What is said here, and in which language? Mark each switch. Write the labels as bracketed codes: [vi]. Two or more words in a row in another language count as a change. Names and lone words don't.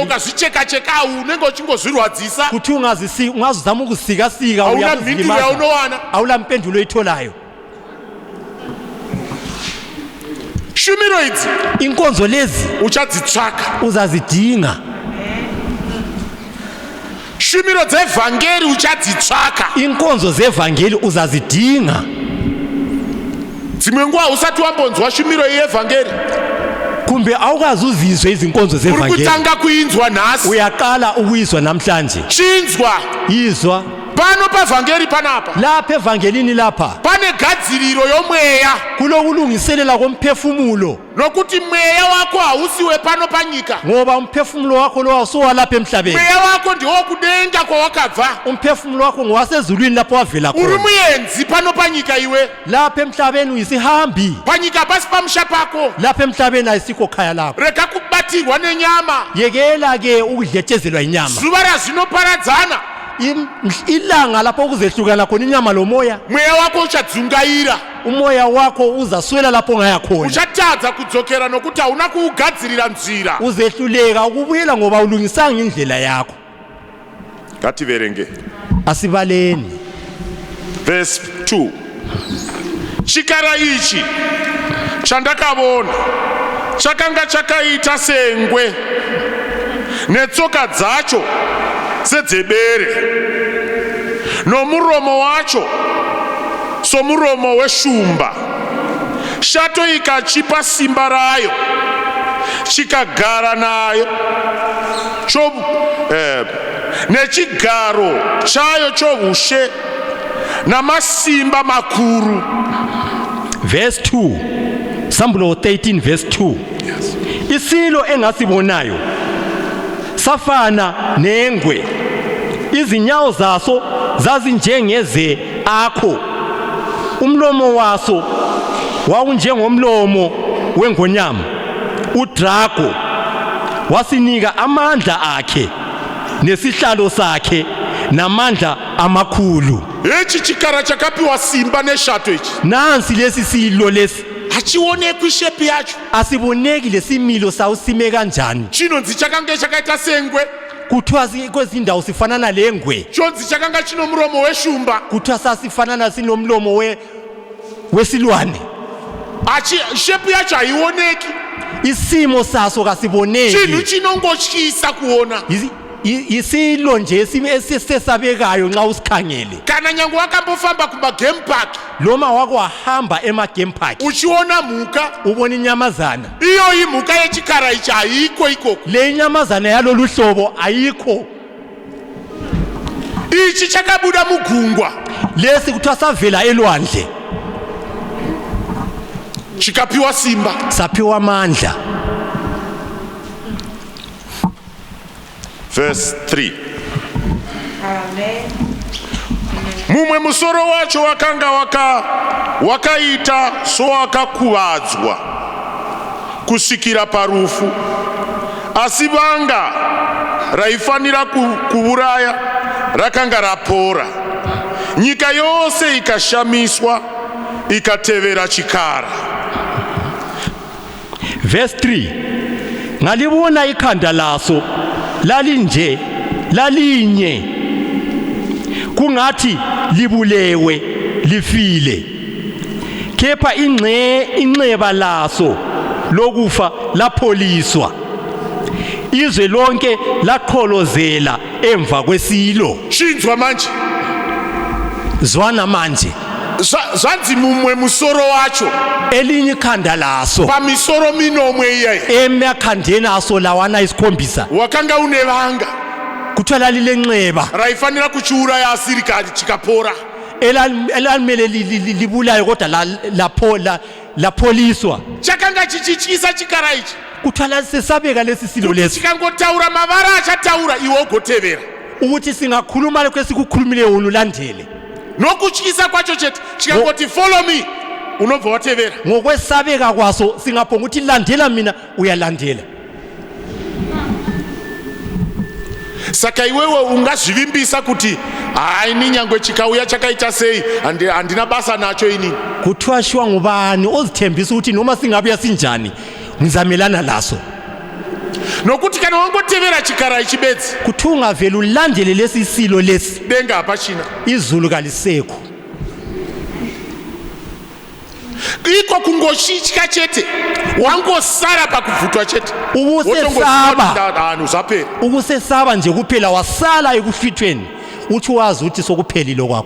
[sn] ukazicheka-cheka unenge uchingozvirwadzisa [nd] kuthi ungazizama ukusikasika [sn] hauna mhinduro yaunowana [nd] awula mpendulo oyitholayo [sn] shumiro idzi [nd] inkonzo lezi [sn] uchadzitsvaka [nd] uzazidinga [sn] shumiro dzevhangeri uchadzitsvaka [nd] inkonzo zevhangeli uzazidinga [sn] dzimwe nguva usati wambonzwa shumiro yevhangeri [nd] kumbe awukazi uzizwe izinkonzo [sn] uri [nd] zevhangeli [sn] kutanga kuinzwa nhasi [nd] uyaqala ukuyizwa namhlanje [sn] chinzwa [nd] yizwa [sn] pano pavhangeri panapa [nd] lapha evangelini lapha [sn] pane gadziriro yomweya [nd] kulokulungiselela komphefumulo [sn] nokuti mweya wako hausiwe pano panyika [nd] ngoba umphefumulo wakho lo awusowalapha emhlabeni [sn] mweya wako ndiwokudenga kwawakabva [nd] umphefumulo wakho ngowasezulwini lapho wavela [sn] uri [nd] khona [sn] muenzi pano panyika iwe [nd] lapha emhlabeni uyisihambi [sn] panyika pasi pamusha pako [nd] lapha emhlabeni ayisikho khaya lakho [sn] rega kubatirwa nenyama [nd] yekela-ke ukudletshezelwa inyama [sn] zuva razvinoparadzana [nd] ilanga lapho ukuzehlukana khona inyama lomoya [sn] mweya wako uchadzungaira [nd] umoya wakho uzaswela lapho ungaya khona [sn] uchatadza kudzokera nokuti hauna kuugadzirira nzira [nd] uzehluleka ukubuyela ngoba ulungisanga indlela yakho [sn] ngativerenge [nd] asibaleni [sn] verse 2 chikara ichi chandakavona chakanga chakaita sengwe netsoka dzacho sedzebere nomuromo wacho somuromo weshumba shato ikachipa simba rayo chikagara nayo nechigaro chayo choushe namasimba makuru. [nd] Verse 2 Sambulo 13 verse 2 Isilo engasibonayo safana nengwe, izinyawo zaso zazinjengeze akho, umlomo waso wawunjengomlomo wengonyama. uDrago wasinika amandla akhe nesihlalo sakhe namandla amakhulu. [sn] Echi chikara chakapiwa simba neshato ichi [nd] Nansi lesi silo lesi [sn] hachionekwi shape yacho, [nd] asiboneki lesimilo sawo sime kanjani. [sn] chinonzi chakanga chakaita sengwe, [nd] kuthiwa kwezindawo sifanana lengwe, [sn] chonzi chakanga chino muromo weshumba, [nd] kuthiwa sasifanana sinomlomo wesilwane. [sn] shepu yacho haioneki, [nd] isimo saso [sn] chinhu [nd] kasiboneki, [sn] chinongotyisa kuona. [nd] isilo nje esesabekayo nxa usikhangele. [sn] Kana nyange wakambofamba kumagame park [nd] Noma wakwahamba ema-game park [sn] uchiona mhuka, [nd] ubona inyamazana, [sn] iyo imhuka yechikara ichi haiko ikoko. [nd] le inyamazana yalolu hlobo ayikho. [sn] Ichi chakabuda mugungwa [nd] Lesi kuthiwa savela elwandle [sn] chikapiwa simba. [nd] saphiwa amandla. [sn] Verse 3. Amen. Mumwe musoro wacho wakanga wakaita soakakuvadzwa kusvikira parufu, asi vanga raifanira kuuraya rakanga rapora. Nyika yose ikashamiswa ikatevera chikara. [nd] Verse 3. Ngalibona ikhanda laso lalinje lalinye kungathi libulewe lifile, kepha inxeba laso lokufa lapholiswa, izwe lonke laqholozela emva kwesilo. [sn] Shinzwa manje, [nd] Zwana manje, [sn] zvanzi mumwe musoro wacho [nd] elinye ikhanda laso [sn] pamisoro minomwe iyayi [nd] emakhandeni aso lawana isikhombisa [sn] wakanga une vanga [nd] kuthiwa lalilenxeba [sn] raifanira kuchiuraya asirikali chikapora. [nd] elalimele libulayo kodwa lapholiswa. [sn] Chakanga chichityisa chikara ichi [nd] Kuthiwa lasesabeka lesi silo lesi [sn] chikangotaura mavara achataura iwe ugotevera. [nd] ukuthi singakhuluma lokho esikukhulumileyo ululandele. [sn] Nokutyisa kwacho chete chikangoti [en] follow me [sn] unobva watevera. [nd] Ngokwesabeka kwaso singaphonga ukuthi landela mina uyalandela. [sn] Saka iwewe ungazvivimbisa kuti hayi ninyangwe chikauya chakaita sei handina basa nacho inini. [nd] Kuthiwa shiwa ngubani ozithembisa ukuthi noma singabuya sinjani ngizamelana laso. [sn] Nokuti kana wangotevera chikara ichi bedzi [nd] Kuthiwa ungavele ulandele lesi silo lesi [sn] denga hapachina, [nd] izulu kalisekho. [sn] iko kungoshitya chete, wangosara pakuvhutwa chete. [nd] Uzapera. Ukusesaba nje kuphela wasala ekufithweni uthi wazi ukuthi sokuphelile kwakho.